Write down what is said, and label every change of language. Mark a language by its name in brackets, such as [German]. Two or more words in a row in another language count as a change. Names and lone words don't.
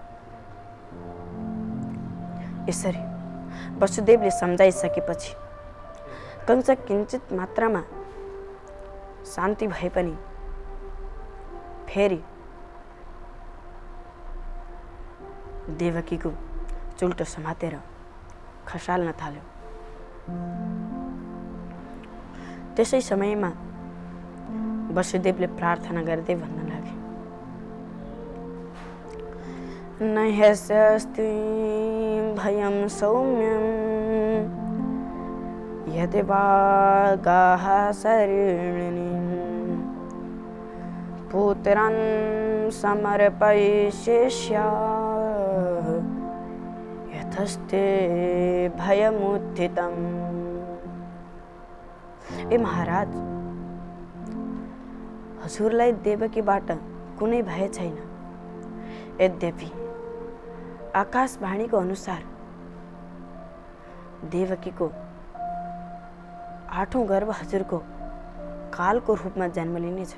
[Nepali] यसरी वसुदेवले सम्झाइसकेपछि कंस किञ्चित मात्रामा शान्ति भए पनि फेरि देवकीको चुल्टो समातेर खसाल्न थाल्यो। त्यसै समयमा वसुदेवले प्रार्थना गर्दै भन्न लागे, [Sanskrit] न ह्यस्ति भयं सौम्यं यदि वागाः शरणिं पुत्रं समर्पयिष्यामि यथस्ते भयमुत्थितम्। [Nepali] ए महाराज, हजुरलाई देवकीबाट कुनै भय छैन। यद्यपि आकाशवाणीको अनुसार देवकीको 8औं गर्भ हजुरको कालको रूपमा जन्म लिनेछ।